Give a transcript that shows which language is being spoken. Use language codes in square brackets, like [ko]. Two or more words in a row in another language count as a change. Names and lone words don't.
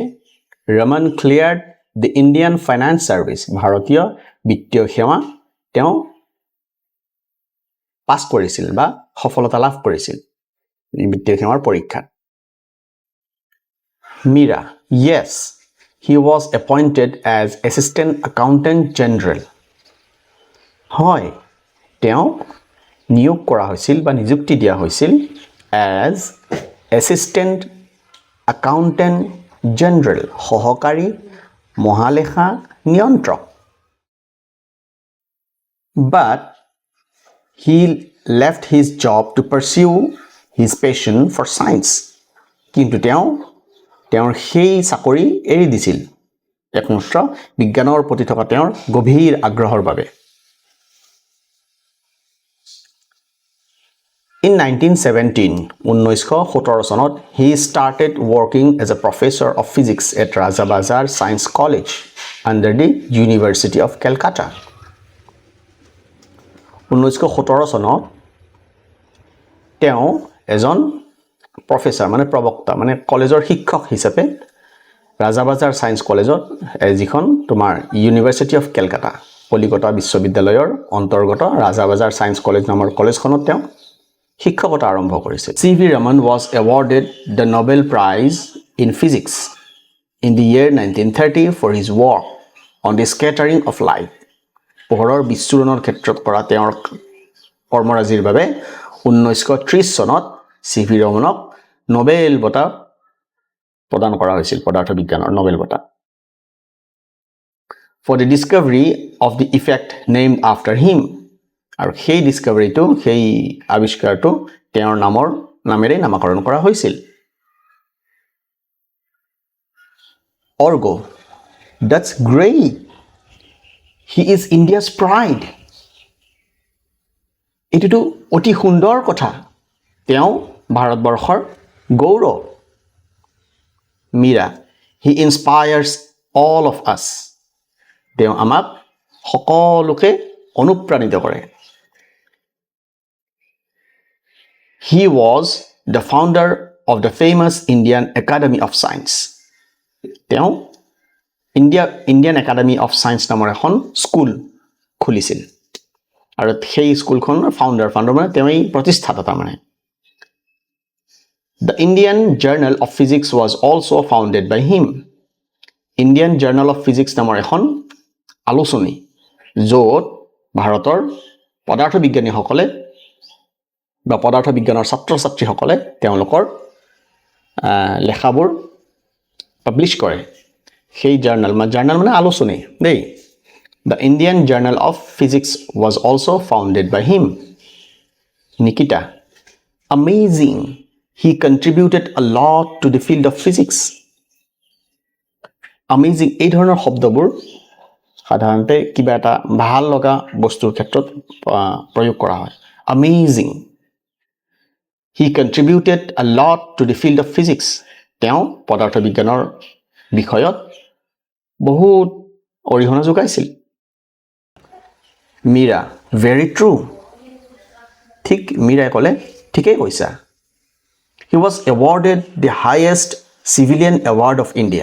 [en] Raman cleared the Indian Finance Service, [as] ভাৰতীয় বিত্তীয় সেৱা তেওঁ পাছ কৰিছিল বা সফলতা লাভ কৰিছিল বিত্তীয় সেৱাৰ পৰীক্ষাত [en] Mira, yes, he was appointed as Assistant Accountant General. [as] হয় তেওঁ নিয়োগ কৰা হৈছিল বা নিযুক্তি দিয়া হৈছিল [en] as Assistant Accountant General [as] সহকাৰী মহালেখা নিয়ন্ত্ৰক [en] But he left his job to pursue his passion for science. [as] কিন্তু তেওঁৰ সেই চাকৰি এৰি দিছিল একমাত্ৰ বিজ্ঞানৰ প্ৰতি থকা তেওঁৰ গভীৰ আগ্ৰহৰ বাবে [en] In 1917 চনত he started working as a professor of physics at Rajabazar Science College under the University of Calcutta [as] 1917 চনত তেওঁ এজন প্ৰফেসৰ মানে প্ৰবক্তা মানে কলেজৰ শিক্ষক হিচাপে ৰাজাবাজাৰ সায়েন্স কলেজত যিখন তোমাৰ ইউনিভাৰ্সিটি অফ কেলকাতা কলিকতা বিশ্ববিদ্যালয়ৰ অন্তৰ্গত ৰাজাবাজাৰ সায়েন্স কলেজ নামৰ কলেজখনত তেওঁ শিক্ষকতা আৰম্ভ কৰিছিল C.V. [en] Raman was awarded the Nobel Prize in Physics in the year 1930 for his work on the scattering of light [as] পোহৰৰ বিচ্ছুৰণৰ ক্ষেত্ৰত কৰা তেওঁৰ কৰ্মৰাজিৰ বাবে [en] 1930 চনত C.V. [as] Ramanক নোবেল বঁটা প্ৰদান কৰা হৈছিল পদাৰ্থ বিজ্ঞানৰ নোবেল বঁটা [en] for the discovery of the effect named after him [as] আৰু সেই ডিসকভাৰীটো সেই আৱিষ্কাৰটো তেওঁৰ নামেৰে নামকৰণ কৰা হৈছিল [en] Orgo that's great he is India's pride [as] এটিটো অতি সুন্দৰ কথা তেওঁ ভাৰতবৰ্ষৰ গৌৰৱ [en] Mira he inspires all of us [as] তেওঁ আমাক সকলোকে অনুপ্ৰাণিত কৰে [en] He was the founder of the famous Indian Academy of Science [as] তেওঁ Indian Academy of Science নামৰ এখন স্কুল খুলিছিল আৰু সেই স্কুলখনৰ ফাউণ্ডাৰ মানে তেওঁই প্ৰতিষ্ঠাতা মানে [en] The Indian Journal of Physics was also founded by him. [as] Indian Journal of Physics নামৰ এখন আলোচনী য'ত ভাৰতৰ পদাৰ্থ বিজ্ঞানীসকলে বা পদাৰ্থ বিজ্ঞানৰ ছাত্ৰ-ছাত্ৰীসকলে তেওঁলোকৰ লেখাবোৰ পাবলিশ কৰে সেই জাৰ্নাল মানে আলোচনী দেই [en] The Indian Journal of Physics was also founded by him. Nikita, amazing. He contributed a lot to the field of physics. [as] Amazing এই ধৰণৰ শব্দবোৰ সাধাৰণতে কিবা এটা ভাল লগা বস্তুৰ ক্ষেত্ৰত প্ৰয়োগ কৰা হয় Amazing. [en] He contributed a lot to the field of physics. [as] তেওঁ পদাৰ্থ বিজ্ঞানৰ বিষয়ত বহুত অৰিহণা যোগাইছিল [en] Mira, very true. [as] ঠিক মীৰাই ক'লে ঠিকেই কৈছা [en] He was awarded the highest civilian award of India.